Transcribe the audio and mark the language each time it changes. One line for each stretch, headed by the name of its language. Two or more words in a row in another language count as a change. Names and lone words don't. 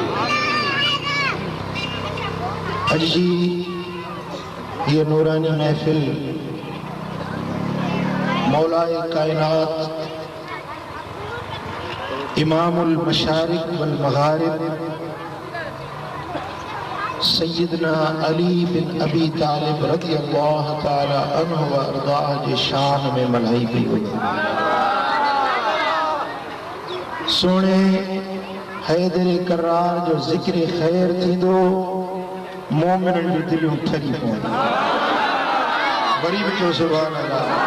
Sindhi: अज जी ये नूरानी महफिल मौलाए कायनात
Arabic: إمام المشارق والمغارب
Sindhi: सैयदना अली बिन अबी तालिब
Arabic: رضي الله تعالى عنه وأرضاه
Sindhi: जे शान में मल्हाई पई हुई। सोने हैदर करार जो ज़िक्र ख़ैर थींदो मोमिनन जी दिलियूं ठरी पवंदियूं। वरी बि चओ
Arabic: سبحان الله.